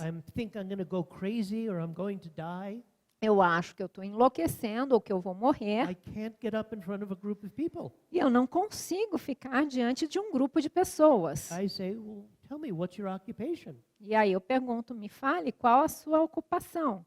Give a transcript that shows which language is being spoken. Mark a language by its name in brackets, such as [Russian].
[English] I think I'm going to go crazy or I'm going to die. [Portuguese] eu acho que eu estou enlouquecendo ou que eu vou morrer, [English] I can't get up in front of a group of people. [Portuguese] e eu não consigo ficar diante de um grupo de pessoas. [English] I say, well, tell me, what's your occupation? [Portuguese] E aí eu pergunto, me fale qual a sua ocupação.